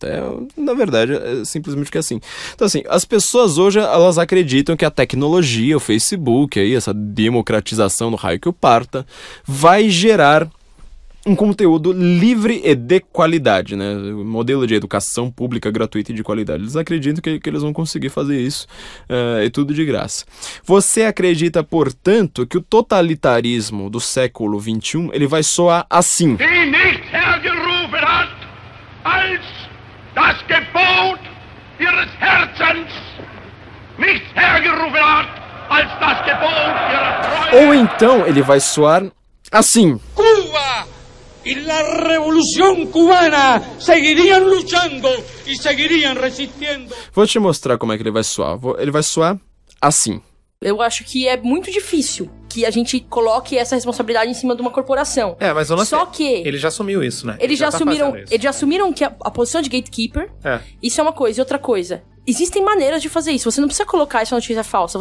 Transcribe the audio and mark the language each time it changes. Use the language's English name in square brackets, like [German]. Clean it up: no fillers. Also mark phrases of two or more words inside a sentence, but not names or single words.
[Portuguese] Na verdade, é simplesmente que é assim. Então, assim, as pessoas hoje, elas acreditam que a tecnologia, o Facebook, aí, essa democratização do raio que o parta, vai gerar um conteúdo livre e de qualidade, né? O modelo de educação pública gratuita e de qualidade. Eles acreditam que eles vão conseguir fazer isso e tudo de graça. Você acredita, portanto, que o totalitarismo do século XXI ele vai soar assim? [German] Die nicht hergerufen hat, als das Gebot ihres Herzens, nicht hergerufen hat, als das Gebot ihrer Treue. [Portuguese] Ou então ele vai soar assim. [Spanish] Cuba y la revolución cubana seguirían luchando y seguirían resistiendo. [Portuguese] Vou te mostrar como é que ele vai soar. Ele vai soar assim. Eu acho que é muito difícil que a gente coloque essa responsabilidade em cima de uma corporação. Mas eu não Só que ele já assumiu isso, né? Eles já assumiram, fazendo isso. eles já assumiram que a posição de gatekeeper, isso é uma coisa. E outra coisa, existem maneiras de fazer isso. Você não precisa colocar essa notícia falsa.